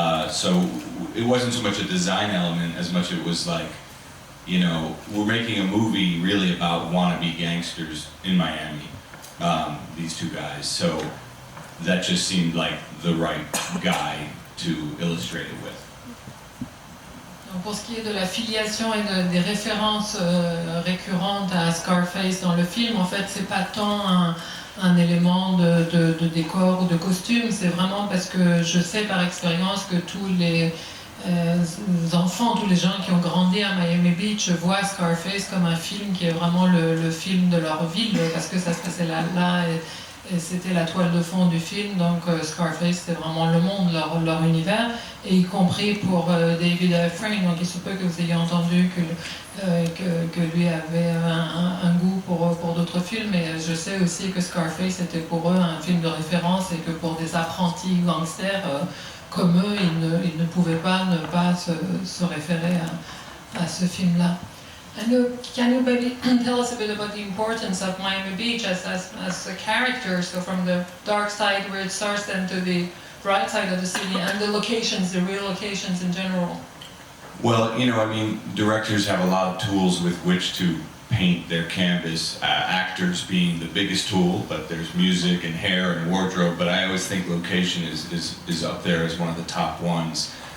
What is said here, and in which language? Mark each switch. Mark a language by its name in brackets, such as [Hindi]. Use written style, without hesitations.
[English] So it wasn't so much a design element as much it was like, you know, we're making a movie really about wannabe gangsters in Miami, these two guys. So that just seemed like the right guy to illustrate it with. [French] Donc pour ce qui est de la filiation et des références récurrentes à Scarface dans le film, en fait, c'est pas tant un élément de décor ou de costume, c'est vraiment parce que je sais par expérience que tous les enfants, tous les gens qui ont grandi à Miami Beach voient Scarface comme un film qui est vraiment le film de leur ville, parce que ça se passait là et c'était la toile de fond du film. Donc Scarface, c'est vraiment le monde, leur univers, et y compris pour David Ephraim. Donc il se peut que vous ayez entendu que lui avait un goût pour d'autres films, et je sais aussi que Scarface était pour eux un film de référence, et que pour des apprentis gangsters comme eux, ils ne pouvaient pas ne pas se référer à ce film-là. [English] Can you maybe tell us a bit about the importance of Miami Beach as a character, so from the dark side where it starts then to the bright side of the city, and the locations, the real locations in general? Well, you know, I mean, directors have a lot of tools with which to paint their canvas, actors being the biggest tool, but there's music and hair and wardrobe, but I always think location is up there as one of the top ones.